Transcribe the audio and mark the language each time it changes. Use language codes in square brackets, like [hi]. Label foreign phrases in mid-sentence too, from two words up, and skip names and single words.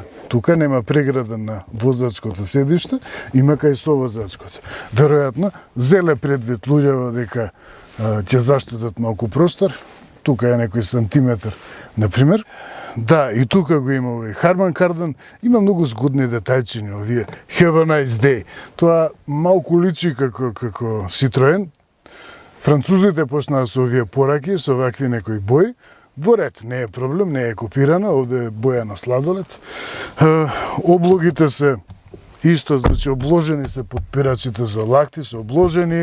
[mk] Тука нема преграда на возачкото седиште, има кај совозачкото. Веројатно, зеле предвид луѓето дека ќе заштитат малку простор. Тука е некој сантиметр, например. Да, и тука го има овој Harman Kardon. Има многу згодни детајчиња овие. [en] Have a nice day. [mk] Тоа малку личи како Citroen. Французите почнаа со овие пораки, со вакви некои бои. Во ред, не е проблем, не е копирана, овде е боја на сладолед. Облогите се исто, значи обложени се подпирачите за лакти, се обложени.